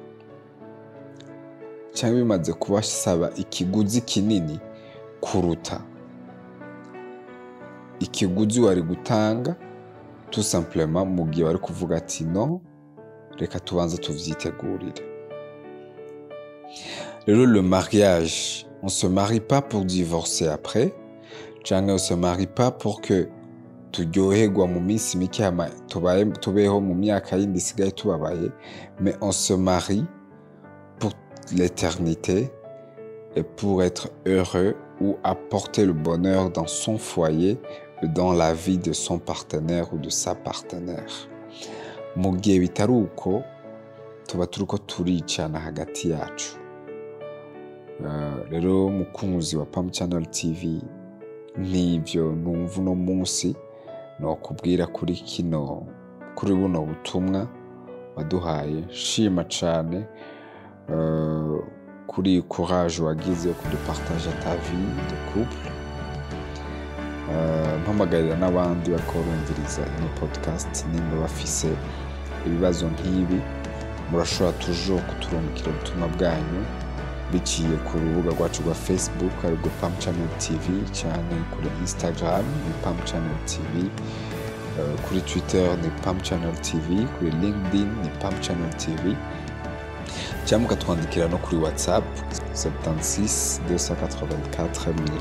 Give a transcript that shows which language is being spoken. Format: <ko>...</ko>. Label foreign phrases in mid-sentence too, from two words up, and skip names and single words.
<rn>canke bimaze kubasaba ikiguzi kinini kuruta ikiguzi wari gutanga</rn> <fr>tout simplement</fr> <rn>mu gihe wari kuvuga ati no, reka tubanze tuvyitegurire.</rn> <fr>Rero le mariage, on se marie pas pour divorcer après, canke on se marie pas pour que</fr> <rn>turyoherwa mu minsi mike tubeho mu myaka yindi isigaye tubabaye,</rn> <fr>mais on se marie pour l'éternité et pour être heureux ou apporter le bonheur dans son foyer et dans la vie de son partenaire ou de sa partenaire.</fr> <rn>Mu gihe bitari uko tuba turiko turicana hagati yacu. Rero mukunzi wa Pam Channel TV, nivyo numva uno munsi nokubwira kuri buno butumwa waduhaye. Shima cane kuri courage wagize yo kudupartager</rn> <fr>ta vie de couple.</fr> <rn>Mpamagarira n'abandi bakorumviriza ino podcast, nimba bafise ibibazo nk'ibi murashobora toujours kuturungikira ubutumwa bwanyu biciye ku rubuga rwacu rwa Facebook arirwo Pam Channel TV, cyane kuri Instagram ni Pam Channel TV, kuri Twitter ni Pam Channel TV, kuri LinkedIn ni Pam Channel TV, cyangwa mukatwandikira no kuri WhatsApp 76 284 1000.</rn>